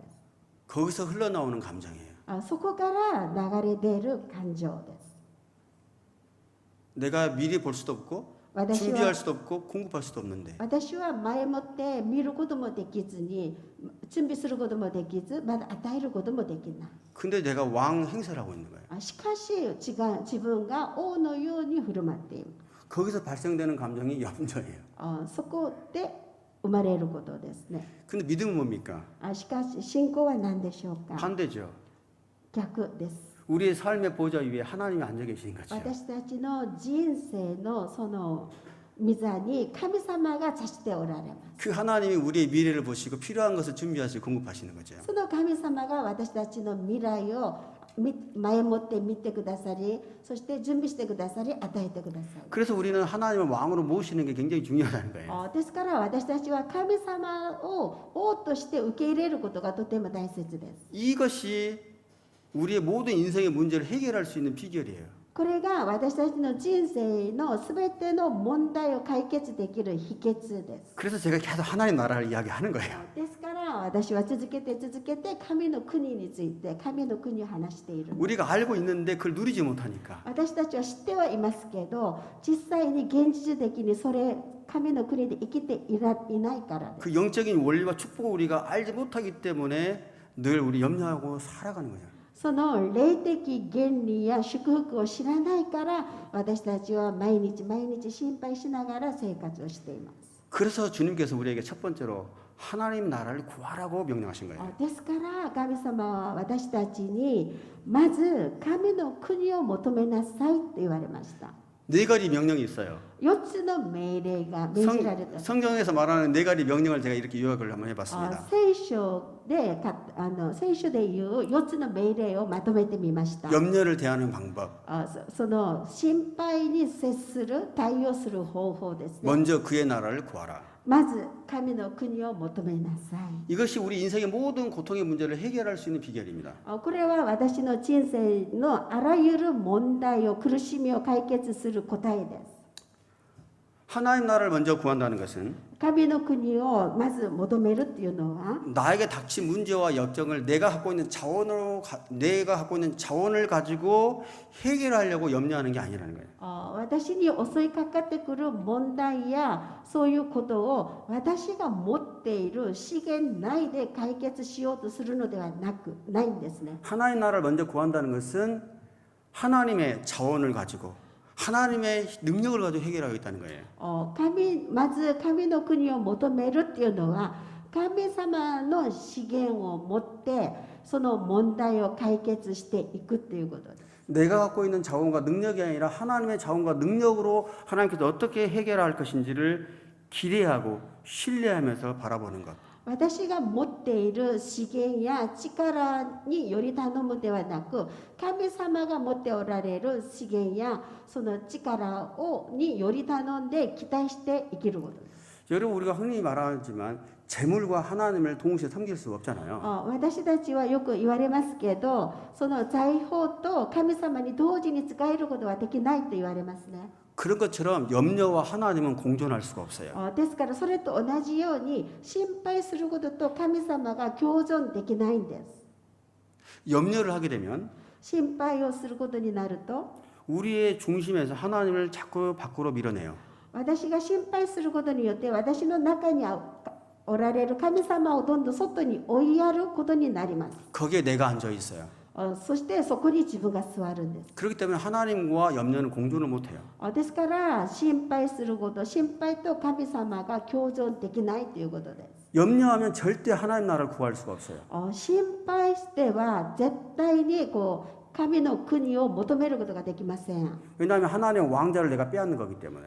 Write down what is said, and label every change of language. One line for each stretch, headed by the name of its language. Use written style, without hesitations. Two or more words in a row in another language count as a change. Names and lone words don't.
Korean: 거기서 흘러나오는 감정이에요.
Japanese: そこから流れ出る感情です。
Korean: 내가 미리 볼 수도 없고
Japanese: 私
Korean: 준비할
Japanese: は
Korean: 수도 없고 공급할 수도 없는데
Japanese: 私は前もって見ることもできずに準備することもできずまだ与えることもできない。
Korean: 근데 내가 왕 행세를 하고 있는 거예요.
Japanese: しかし自分が王のように振る舞っている。
Korean: 거기서 발생되는 감정이 염려예요.
Japanese: そこで生まれることですね。
Korean: 근데 믿음은 뭡니까?
Japanese: しかし信仰は何でしょうか。
Korean: 반대죠.
Japanese: 逆です。
Korean: 우리의 삶의 보좌 위에 하나님이 앉아 계신 거죠.
Japanese: 私たちの人生のその御座に神様が座しておられます。
Korean: 그 하나님이 우리의 미래를 보시고 필요한 것을 준비하시고 공급하시는 거죠.
Japanese: その神様が私たちの未来を前もって見てくださり、そして準備してくださり、与えてください。
Korean: 그래서 우리는 하나님을 왕으로 모시는 게 굉장히 중요하다는 거예요.
Japanese: ですから私たちは神様を王として受け入れることがとても大切です。
Korean: 이것이 우리의 모든 인생의 문제를 해결할 수 있는 비결이에요.
Japanese: これが私たちの人生のすべての問題を解決できる秘訣です。
Korean: 그래서 제가 계속 하나님 나라를 이야기하는 거예요.
Japanese: ですから私は続けて神の国について神の国を話している。
Korean: 우리가 알고 있는데 그걸 누리지 못하니까
Japanese: 私たちは知ってはいますけど実際に現実的にそれ神の国で生きていないからです。
Korean: 그 영적인 원리와 축복을 우리가 알지 못하기 때문에 늘 우리 염려하고 살아가는 거죠.
Japanese: その霊的原理や祝福を知らないから私たちは毎日心配しながら生活をしています。
Korean: 그래서 주님께서 우리에게 첫 번째로 하나님 나라를 구하라고 명령하신 거예요.
Japanese: ですから神様は私たちにまず神の国を求めなさいと言われました。
Korean: 네 가지 명령이 있어요.
Japanese: 4 つの命令が命じられた。
Korean: 성경에서 말하는 네 가지 명령을 제가 이렇게 요약을 한번 해봤습니다.
Japanese: 聖書でいう4つの命令をまとめてみました。
Korean: 염려를 대하는 방법.
Japanese: その心配に接する対応する方法ですね。
Korean: 먼저 그의 나라를 구하라.
Japanese: まず神の国を求めなさい。
Korean: 이것이 우리 인생의 모든 고통의 문제를 해결할 수 있는 비결입니다.
Japanese: これは私の人生のあらゆる問題を苦しみを解決する答えです。
Korean: 하나님 나라를 먼저 구한다는 것은
Japanese: 神の国をまず求めるっていうのは
Korean: 나에게 닥친 문제와 역경을 내가 갖고 있는 자원을 가지고 해결하려고 염려하는 게 아니라는 거예요.
Japanese: 私に襲いかかってくる問題やそういうことを私が持っている資源内で解決しようとするのではないんですね。
Korean: 하나님 나라를 먼저 구한다는 것은 하나님의 자원을 가지고 하나님의 능력을 가지고 해결하겠다는 거예요.
Japanese: まず神の国を求めるっていうのは神様の資源を持ってその問題を解決していくということです。
Korean: 내가 갖고 있는 자원과 능력이 아니라 하나님의 자원과 능력으로 하나님께서 어떻게 해결할 것인지를 기대하고 신뢰하면서 바라보는 것.
Japanese: 私が持っている資源や力により頼むではなく神様が持っておられる資源やその力により頼んで期待して生きることです。
Korean: 여러분 우리가 흔히 말하지만 재물과 하나님을 동시에 섬길 수 없잖아요.
Japanese: 私たちはよく言われますけどその財宝と神様に同時に使えることはできないと言われますね。
Korean: 그런 것처럼 염려와 하나님은 공존할 수가 없어요.
Japanese: ですからそれと同じように心配することと神様が共存できないんです。
Korean: 염려를 하게 되면
Japanese: 心配をすることになると
Korean: 우리의 중심에서 하나님을 자꾸 밖으로 밀어내요.
Japanese: 私が心配することによって私の中におられる神様をどんどん外に追いやることになります。
Korean: 거기에 내가 앉아 있어요.
Japanese: そしてそこに自分が座るんです。
Korean: 그렇기 때문에 하나님과 염려는 공존을 못해요.
Japanese: ですから心配すること心配と神様が共存できないということです。
Korean: 염려하면 절대 하나님 나라를 구할 수가 없어요.
Japanese: 心配しては絶対に神の国を求めることができません。
Korean: 왜냐하면 하나님의 왕자를 내가 빼앗는 거기 때문에.